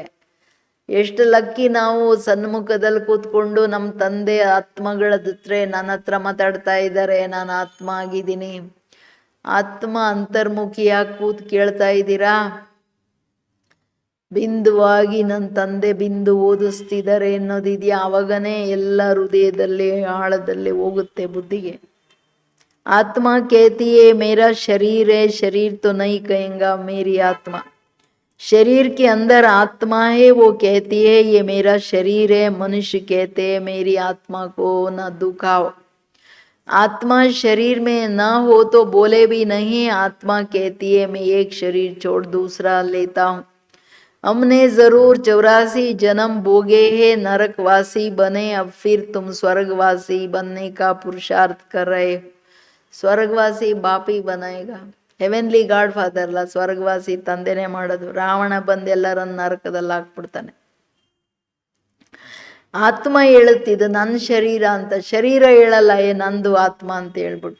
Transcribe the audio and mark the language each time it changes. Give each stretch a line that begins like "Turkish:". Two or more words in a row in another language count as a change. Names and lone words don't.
Kannada: ಎಷ್ಟು ಲಕ್ಕಿ ನಾವು ಸನ್ಮುಖದಲ್ಲಿ ಕೂತ್ಕೊಂಡು ನಮ್ಮ ತಂದೆ ಆತ್ಮಗಳ ಜೊತೆ ನನ್ನ ಹತ್ರ ಮಾತಾಡ್ತಾ ಇದ್ದಾರೆ. ನಾನು ಆತ್ಮ ಆಗಿದ್ದೀನಿ. ಆತ್ಮ ಅಂತರ್ಮುಖಿಯಾಗಿ ಕೂತ್ ಕೇಳ್ತಾ ಇದ್ದೀರಾ? ಬಿಂದುವಾಗಿ ನನ್ನ ತಂದೆ ಬಿಂದು ಓದಿಸ್ತಿದ್ದಾರೆ ಅನ್ನೋದಿದೆಯಾ, ಅವಾಗನೇ ಎಲ್ಲ ಹೃದಯದಲ್ಲಿ ಆಳದಲ್ಲಿ ಹೋಗುತ್ತೆ ಬುದ್ಧಿಗೆ.
Hindi: आत्मा कहती है मेरा शरीर है, शरीर तो नहीं कहेगा मेरी आत्मा. शरीर के अंदर आत्मा है, वो कहती है ये मेरा शरीर है. मनुष्य कहते हैं मेरी आत्मा को न दुखाओ. आत्मा शरीर में न हो तो बोले भी नहीं. आत्मा कहती है मैं एक शरीर छोड़ दूसरा लेता हूँ. हमने जरूर 84 जन्म भोगे हैं, नरकवासी बने, अब फिर तुम स्वर्गवासी बनने का पुरुषार्थ कर रहे हो. स्वर्गवासी बापी बनाएगा.
English: heavenly God Father
Kannada: ಅಲ್ಲ, ಸ್ವರ್ಗವಾಸಿ ತಂದೆನೇ ಮಾಡೋದು. ರಾವಣ ಬಂದು ಎಲ್ಲರನ್ನ ನರಕದಲ್ಲಿ ಹಾಕ್ಬಿಡ್ತಾನೆ. ಆತ್ಮ ಹೇಳುತ್ತಿದ್ದು ನನ್ನ ಶರೀರ ಅಂತ. ಶರೀರ ಹೇಳಲ್ಲ ನಂದು ಆತ್ಮ ಅಂತ ಹೇಳ್ಬಿಟ್ಟು.